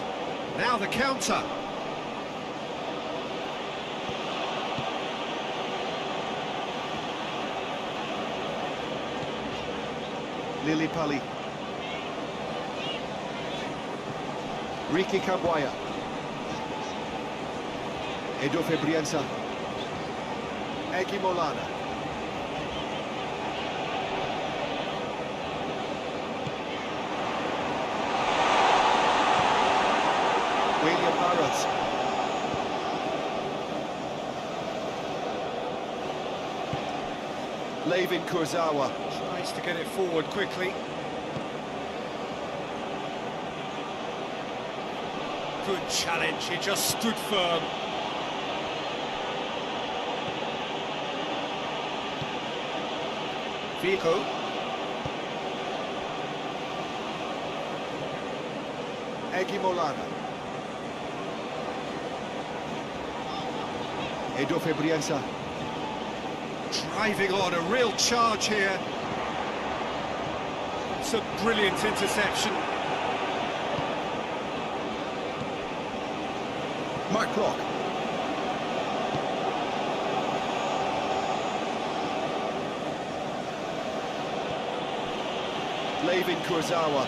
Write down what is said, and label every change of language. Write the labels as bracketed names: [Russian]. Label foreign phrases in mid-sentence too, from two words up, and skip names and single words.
[English] Now the counter. Lily Pali. Ricky Kamwaya. Edo Febrienza. Egi Molana. William Barrows. Levin Kurzawa. Tries to get it forward quickly. Good challenge, he just stood firm. Fico. Egi Molana. Edo Febrienza. Driving on, a real charge here. It's a brilliant interception. Mark Clock. Levin Kurzawa.